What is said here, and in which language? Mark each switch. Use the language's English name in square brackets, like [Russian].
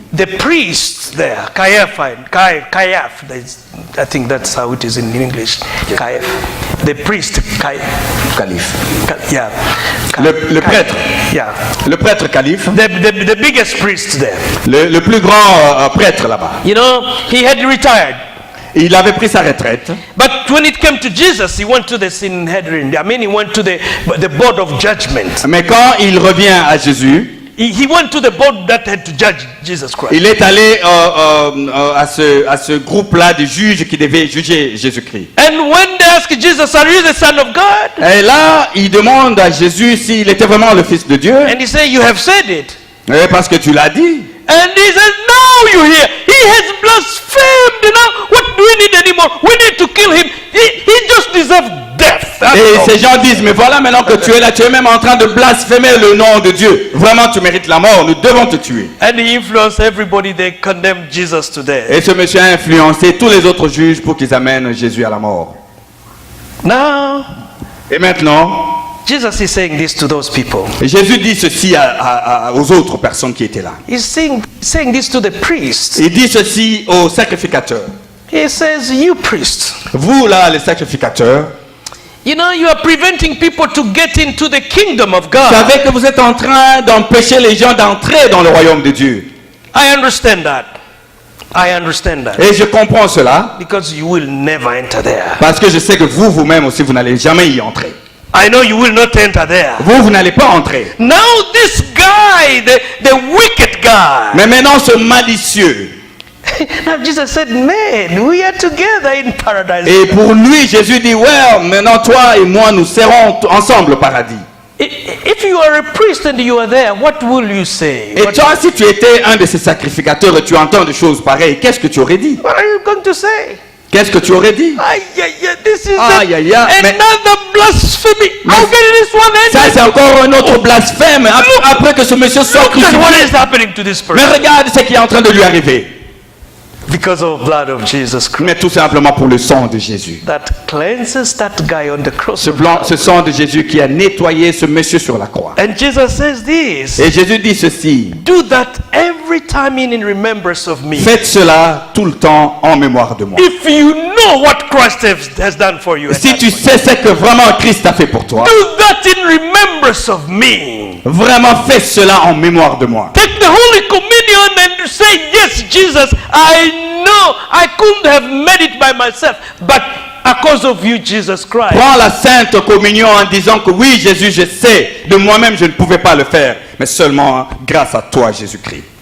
[English] the priest there, Caiaph, I think that's how it is in English, Caiaph, the priest, [French] Calife. [English] yeah, [French] Le prêtre. [English] yeah, [French] Le prêtre calife, [English] the biggest priest there. [French] le plus grand prêtre là-bas. [English] You know, he had retired. [French] Il avait pris sa retraite. [English] But when it came to Jesus, he went to the Sanhedrin. I mean, he went to the board of judgment. [French] Mais quand il revient à Jésus, [English] He went to the board that had to judge Jesus Christ. [French] il est allé à ce groupe-là de juges qui devaient juger Jésus-Christ. [English] And when they asked Jesus, "Are you the Son of God?" [French] Et là, il demande à Jésus s'il était vraiment le Fils de Dieu. [English] And he said, "You have said it." [French] Parce que tu l'as dit. [English] And he said, "No, you hear. He has blasphemed. Now, what do we need anymore? We need to kill him. He just deserves death." That's [French] Et [English] all. [French] ces gens disent, mais voilà, maintenant que tu es là, tu es même en train de blasphémer le nom de Dieu. Vraiment, tu mérites la mort, nous devons te tuer. [English] And he influenced everybody. They condemned Jesus to death. [French] Et ce monsieur a influencé tous les autres juges pour qu'ils amènent Jésus à la mort. [English] Now, [French] Et maintenant, [English] Jesus is saying this to those people. [French] Jésus dit ceci aux autres personnes qui étaient là. [English] He's saying this to the priests. [French] Il dit ceci aux sacrificateurs. [English] He says, "You priests, [French] Vous là, les sacrificateurs, [English] you know, you are preventing people to get into the kingdom of [French] vous [English] God." [French] savez que vous êtes en train d'empêcher les gens d'entrer dans le royaume de Dieu. [English] I understand that. I understand that. [French] Et je comprends cela [English] Because you will never enter there. [French] parce que je sais que vous-même aussi, vous n'allez jamais y entrer. [English] I know you will not enter there. [French] Vous n'allez pas entrer. [English] Now this guy, the wicked guy. [French] Mais maintenant, ce malicieux. [English] Now Jesus said, "Man, we are together in paradise." [French] Et pour lui, Jésus dit, ouais, maintenant toi et moi, nous serons ensemble au paradis. [English] If you are a priest and you are there, what will you say? [French] Et toi, si tu étais un de ces sacrificateurs et tu entends des choses pareilles, qu'est-ce que tu aurais dit? [English] What are you going to say? [French] Qu'est-ce que tu aurais dit? [English] This is [French] Aïe, aïe, aïe, mais- [English] another blasphemy. [French] Mais- [English] How can this one end? [French] Ça, c'est encore un autre blasphème après que ce monsieur soit [English] Look at what [French] crucifié. [English] is happening to this [French] Mais [English] person. [French] regarde ce qui est en train de lui arriver. [English] Because of the blood of Jesus Christ. [French] Mais tout simplement pour le sang de Jésus. [English] That cleanses that guy on the cross. [French] Ce sang de Jésus qui a nettoyé ce monsieur sur la croix. [English] And Jesus says this. [French] Et Jésus dit ceci. [English] Do that every time in remembrance of me. [French] Faites cela tout le temps en mémoire de moi. [English] If you know what Christ has done for you. [French] Si tu sais ce que vraiment Christ a fait pour toi, [English] Do that in remembrance of me. [French] vraiment fais cela en mémoire de moi. [English] Take the Holy Communion and say, "Yes, Jesus, I know I couldn't have made it by myself, but because of you, Jesus Christ." [French] Prends la sainte communion en disant que oui, Jésus, je sais, de moi-même je ne pouvais pas le faire, mais seulement grâce à toi, Jésus-Christ.